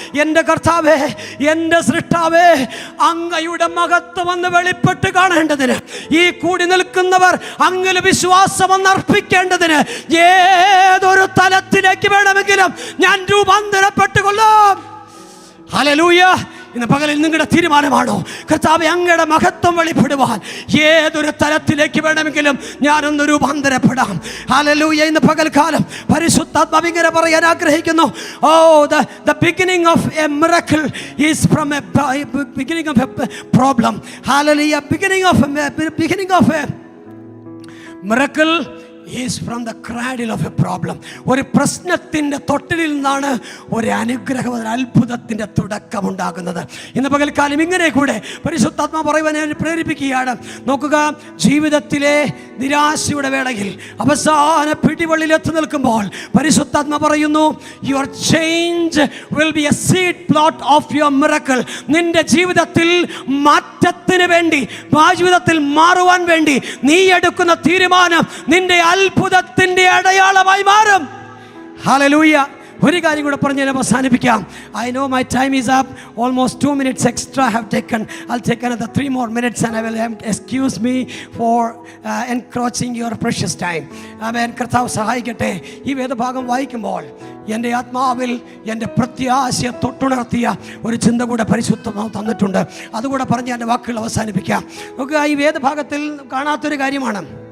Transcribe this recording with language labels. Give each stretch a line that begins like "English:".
Malayalam: എൻ്റെ കർത്താവേ, എൻ്റെ സൃഷ്ടാവേ, അങ്ങയുടെ മഹത്വം ഒന്ന് വെളിപ്പെട്ട് കാണേണ്ടതിന്, ഈ കൂടി നിൽക്കുന്നവർ അങ്ങിൽ വിശ്വാസം ഒന്ന് അർപ്പിക്കേണ്ടതിന്, ഏതൊരു തലത്തിലേക്ക് വേണമെങ്കിലും ഞാൻ രൂപാന്തരപ്പെട്ടുകൊള്ളാം. ഹല്ലേലൂയ. ഇന്ന് പകലിൽ നിങ്ങളുടെ തീരുമാനമാണോ? കർത്താവേ, അങ്ങയുടെ മഹത്വം വെളിപ്പെടുവാൻ ഏതൊരു തലത്തിലേക്ക് വേണമെങ്കിലും ഞാനൊന്ന് രൂപാന്തരപ്പെടാം. ഹല്ലേലൂയ. ഇന്ന് പകൽക്കാലം പരിശുദ്ധാത്മാവ് ഇങ്ങനെ പറയാൻ ആഗ്രഹിക്കുന്നു.
English: Oh, the beginning of a miracle is from a beginning of a problem. Hallelujah. beginning of a miracle is from the cradle of a problem.
Malayalam: ഒരു പ്രശ്നത്തിൻ്റെ തൊട്ടിലിൽ നിന്നാണ് ഒരു അനുഗ്രഹം, ഒരു അത്ഭുതത്തിൻ്റെ തുടക്കമുണ്ടാകുന്നത്. ഇന്ന് പകൽക്കാലം ഇങ്ങനെ കൂടെ പരിശുദ്ധാത്മാ പറയുവാൻ പ്രേരിപ്പിക്കുകയാണ്. നോക്കുക, ജീവിതത്തിലെ നിരാശയുടെ വേളയിൽ അവസാന പിടിവള്ളിൽ എത്തി നിൽക്കുമ്പോൾ പരിശുദ്ധാത്മാ പറയുന്നു,
English: Your change will be a seed plot of your miracle.
Malayalam: നിന്റെ ജീവിതത്തിൽ മാറ്റത്തിന് വേണ്ടി, ജീവിതത്തിൽ മാറുവാൻ വേണ്ടി നീ എടുക്കുന്ന തീരുമാനം നിന്റെ അത്ഭുതത്തിന്റെ അടയാളമായി മാറും. ഹല്ലേലൂയ. ഒരു കാര്യം കൂടെ പറഞ്ഞ് ഞാൻ അവസാനിപ്പിക്കാം.
English: I know my time is up. Almost 2 minutes extra I have taken. I'll take another 3 more minutes and I will excuse me for encroaching your precious time.
Malayalam: Amen. കർത്താവ് സഹായിക്കട്ടെ. ഈ വേദഭാഗം വായിക്കുമ്പോൾ എൻ്റെ ആത്മാവിൽ എൻ്റെ പ്രത്യാശയെ തൊട്ടുണർത്തിയ ഒരു ചിന്ത കൂടെ പരിശുദ്ധമാവ് തന്നിട്ടുണ്ട്. അതുകൂടെ പറഞ്ഞ് എൻ്റെ വാക്കുകൾ അവസാനിപ്പിക്കാം. നോക്കുക, ഈ വേദഭാഗത്തിൽ കാണാത്തൊരു കാര്യമാണ്.